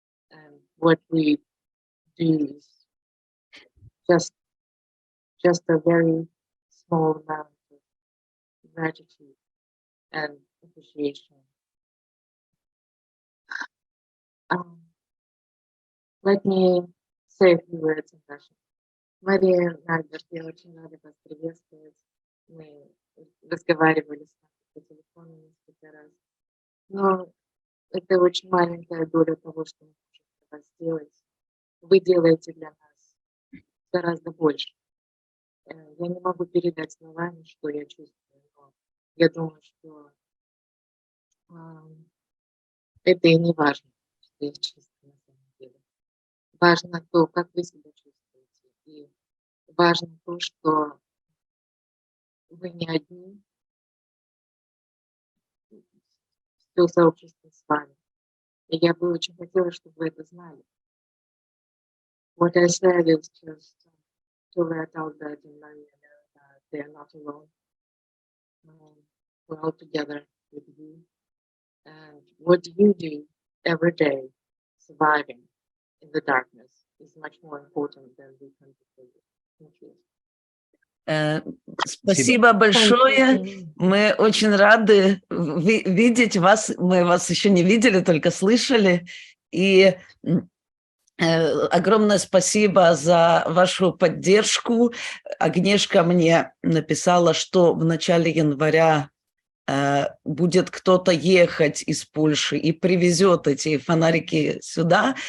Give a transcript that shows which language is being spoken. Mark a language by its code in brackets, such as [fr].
[en] And what we do is just a very small amount of gratitude and appreciation. Let me say a few words in Russian. [ru] Мария, Альберт, я очень рада вас приветствовать. Мы разговаривали с вами по телефону несколько раз. Но это очень маленькая доля того, что мы можем для вас сделать. Вы делаете для нас гораздо больше. Я не могу передать словами, что я чувствую, но я думаю, что это и не важно, что я чувствую на самом деле. Важно то, как вы себя чувствуете. важно то, что вы не одни, все сообщество с вами. И я бы очень хотела, чтобы вы это знали. [en] What I said is just to let out that in Maria know that they are not alone. We're all together with you. And what you do every day, surviving in the darkness, is much more important than we can do. Thank you. [ru] Спасибо большое. [en] you. [ru] Мы очень рады видеть вас. Мы вас еще не видели, только слышали. И огромное спасибо за вашу поддержку. Агнешка мне написала, что в начале января будет кто-то ехать из Польши и привезет эти фонарики сюда.